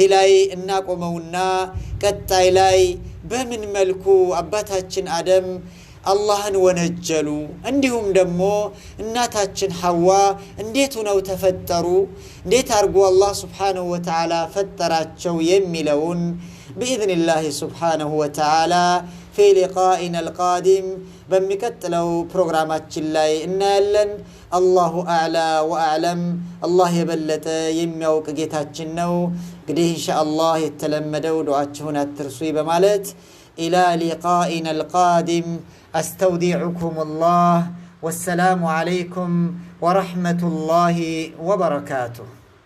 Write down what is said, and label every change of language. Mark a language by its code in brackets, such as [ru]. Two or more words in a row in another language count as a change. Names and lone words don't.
[am] ላይ እናቆመውና ቀጣይ ላይ በምን መልኩ አባታችን አደም አላህን ወነጀሉ እንዲሁም ደግሞ እናታችን ሐዋ እንዴት ነው ተፈጠሩ እንዴት አርጎ አላህ [ar] سبحانه وتعالى [am] ፈጠራቸው የሚለውን باذن [ar] الله سبحانه وتعالى في لقائنا القادم [am] በሚቀጥለው ፕሮግራማችን ላይ እናያለን [ar] الله اعلى واعلم الله [am] የበለጠ የሚያውቅ ጌታችን ነው እንግዲህ ኢንሻአላህ የተለመደው ዱዓችሁን አትርሱ በማለት [ar] الى لقائنا القادم استودعكم الله والسلام عليكم ورحمة الله وبركاته